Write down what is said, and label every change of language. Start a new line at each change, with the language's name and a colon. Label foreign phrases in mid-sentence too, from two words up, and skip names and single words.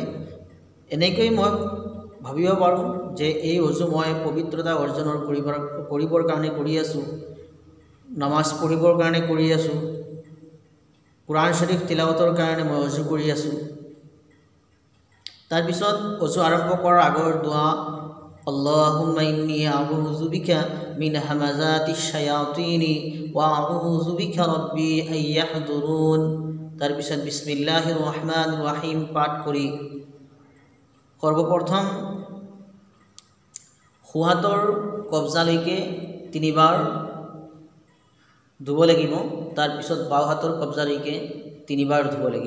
Assamese: এনেকৈ মই ভাবিব পাৰোঁ যে এই অজু মই পবিত্ৰতা অৰ্জনৰ কৰিবৰ কাৰণে কৰি আছোঁ, নামাজ পঢ়িবৰ কাৰণে কৰি আছোঁ, কুৰাণ শৰীফ তিলাৱতৰ কাৰণে মই অজু কৰি আছোঁ। তাৰপিছত অজু আৰম্ভ কৰাৰ আগৰ দোৱা
Arabic: اللهم إني أعوذ بك من همزات الشياطين وأعوذ بك رب أن يحضرون.
Assamese: তাৰপিছত
Arabic: بسم الله الرحمن الرحيم
Assamese: পাঠ কৰি সৰ্বপ্ৰথম সোঁহাতৰ কবজালৈকে 3 বাৰ ধুব লাগিব। তাৰপিছত বাওঁ হাতৰ কবজালৈকে 3 বাৰ ধুব লাগিব।